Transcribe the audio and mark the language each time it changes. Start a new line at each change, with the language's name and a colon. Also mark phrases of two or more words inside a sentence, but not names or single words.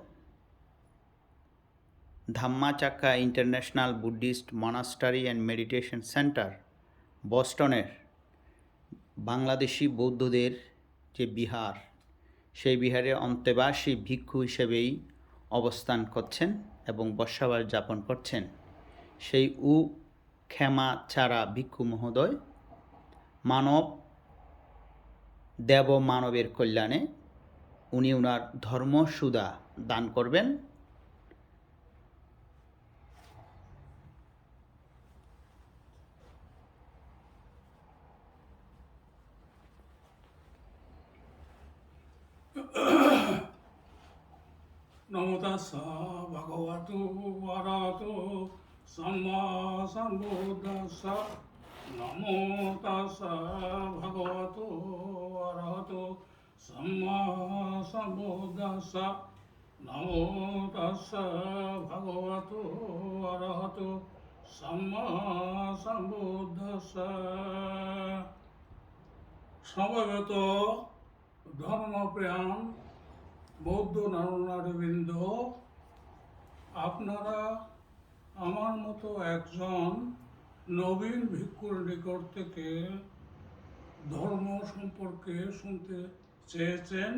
Bangla: ধাম্মাচাক্কা ইন্টারন্যাশনাল বুদ্ধিস্ট মনাস্টারি অ্যান্ড মেডিটেশন সেন্টার বস্টনের বাংলাদেশি বৌদ্ধদের যে বিহার, সেই বিহারে অন্তেবাসী ভিক্ষু হিসেবেই অবস্থান করছেন এবং বসবাস যাপন করছেন। সেই উ খেমাছাড়া ভিক্ষু মহোদয় মানব দেব মানবের কল্যাণে উনি ওনার ধর্মসুধা দান করবেন।
Pali: নমো তাস্সা ভগবতো অরহতো সম্মা সম্বুদ্ধস্সা। নমো তাস্সা ভগবতো অরহতো সম্মা সম্বুদ্ধস্সা। নমো তাস্সা ভগবতো অরহতো সম্মা সম্বুদ্ধস্সা।
Bangla: সমবেত ধর্মপ্রাণ বৌদ্ধ নরনারীবৃন্দ, আপনারা আমার মতো একজন নবীন ভিক্ষুর নিকট থেকে ধর্ম সম্পর্কে শুনতে চেয়েছেন।